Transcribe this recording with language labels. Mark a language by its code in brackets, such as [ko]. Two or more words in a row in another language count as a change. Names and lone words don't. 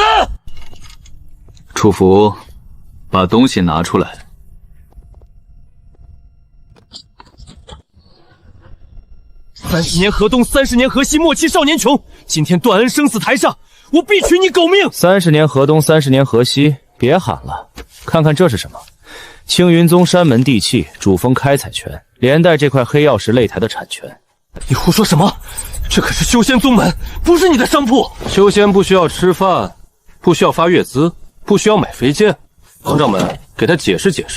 [zh] 楚服，把东西拿出来。 30年河东，30年河西，莫欺少年穷。今天断恩生死台上，我必取你狗命！30年河东，30年河西，別喊了，看看這是什麼？青雲宗山門地契，主峰開採權，連帶這塊黑曜石擂台的產權。你胡說什麼？這可是修仙宗門，不是你的商鋪。修仙不需要吃飯，不需要發月資，不需要買飛劍。王掌門，給他解釋解釋。